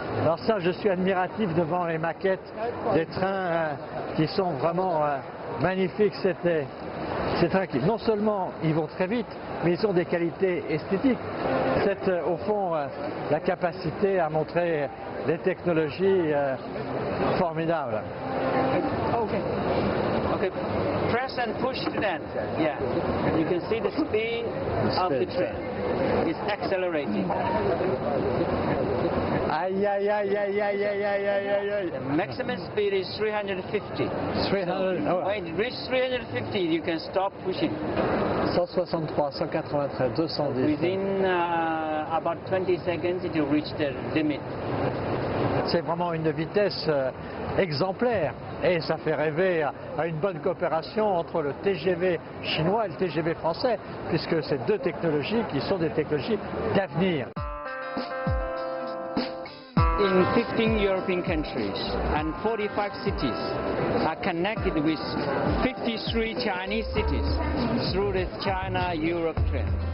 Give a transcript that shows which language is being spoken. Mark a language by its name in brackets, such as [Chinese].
[French] Alors ça, je suis admiratif devant les maquettes des trains qui sont vraiment magnifiques. Ces trains qui, non seulement ils vont très vite, mais ils ont des qualités esthétiques. C'est au fond la capacité à montrer des technologies formidables. [English] Okay, press and push to that. Yeah, you can see the speed of the train. It's accelerating. Aïe, aïe, aïe, aïe, aïe, aïe, aïe, aïe, aïe, aïe. The maximum speed is 350. 300, oh. When it reaches 350, you can stop pushing. 163, 193, 210. Within about 20 seconds, it will reach the limit. [French] C'est vraiment une vitesse exemplaire et ça fait rêver à une bonne coopération entre le TGV chinois et le TGV français, puisque c'est deux technologies qui sont des technologies d'avenir. [English] In 15 European countries and 45 cities are connected with 53 Chinese cities through the China-Europe train.